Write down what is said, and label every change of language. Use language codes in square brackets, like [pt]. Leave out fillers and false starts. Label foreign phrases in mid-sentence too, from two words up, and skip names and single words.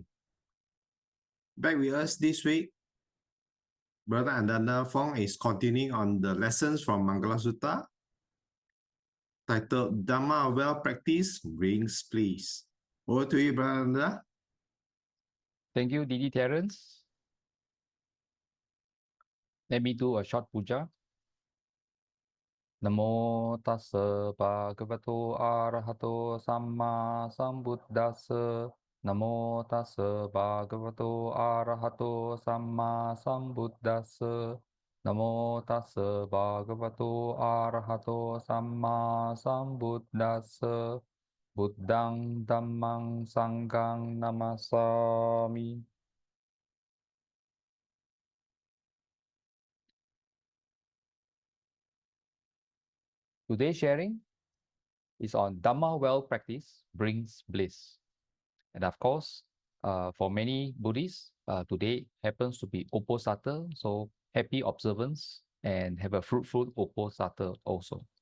[en] Back with us this week, Brother Ananda Fong is continuing on the lessons from Mangala Sutta, titled Dhamma Well-practised brings Bliss. Over to you, Brother Ananda. Thank you, Didi Terence. Let me do a short puja. [pi] Namo tassa bhagavato arahato samma sambuddhassa. Namo tassa bhagavato arahato samma sambuddhassa. Namo tassa bhagavato arahato samma sambuddhassa. Buddhang dhammang sanghang namasami. [en] Today's sharing is on Dhamma well-practiced brings bliss. And of course, for many Buddhists, today happens to be Uposatha, so happy observance and have a fruitful Uposatha also.